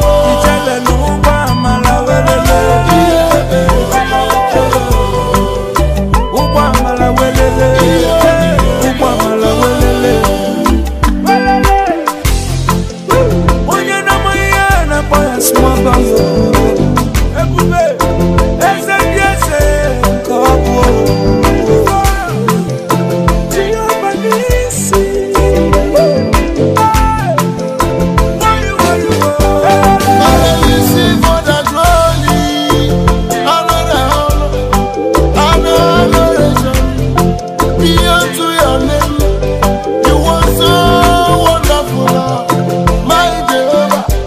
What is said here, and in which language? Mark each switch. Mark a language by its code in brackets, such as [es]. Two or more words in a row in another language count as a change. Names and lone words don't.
[ig] Ijele na ụgbọ amala welele. Ụgbọ amala welele. Ụgbọ amala welele. Onye na-amaghị ihe a na-akpọ ya [en] small boy. [ig] Ebube, eze ndị eze ka ọ bụ. Jehova n'isi. [en] I receive all the glory, honor, and adoration. Be unto your name. You are so wonderful, my Jehovah.